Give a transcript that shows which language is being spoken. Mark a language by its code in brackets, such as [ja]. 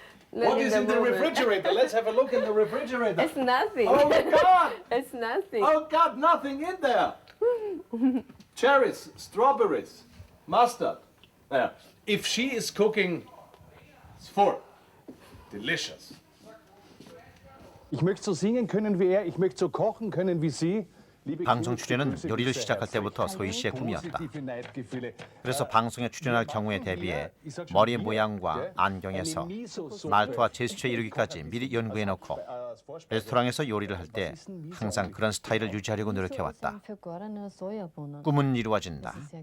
[en] What is in the refrigerator? Let's have a look in the refrigerator. It's nothing. Oh God! It's nothing. Oh God, nothing in there. Cherries, strawberries, mustard. There. If she is cooking, it's full. Delicious. [de] Ich möchte so singen können wie er, ich möchte so kochen können wie sie. [ko] 방송 출연은 요리를 시작할 때부터 소희 씨의 꿈이었다. 그래서 방송에 출연할 경우에 대비해 머리 모양과 안경에서 말투와 제스처에 이르기까지 미리 연구해놓고 레스토랑에서 요리를 할 때 항상 그런 스타일을 유지하려고 노력해왔다. 꿈은 이루어진다.